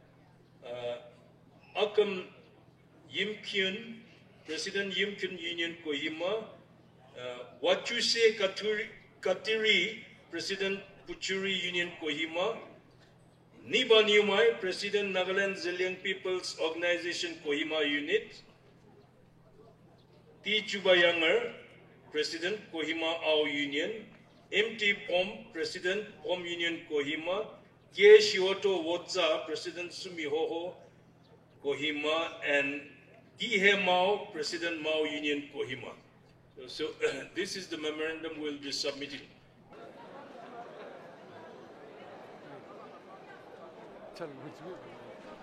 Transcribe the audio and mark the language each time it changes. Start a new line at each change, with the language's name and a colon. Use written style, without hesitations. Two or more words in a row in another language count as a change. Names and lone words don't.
English: Akam Yim Kyun, President Yim Kyun Union Kohima, Wachuse Katiri, President Puchuri Union Kohima, Niba Niumai, President Nagaland Zeliang People's Organization Kohima Unit, T. Chubayanger, President Kohima Ao Union, M.T. Pom, President Pom Union Kohima, Kie Shioto Wotza, President Sumihoho Kohima, and Gihe Mao, President Mao Union Kohima. So this is the memorandum we'll be submitting. चल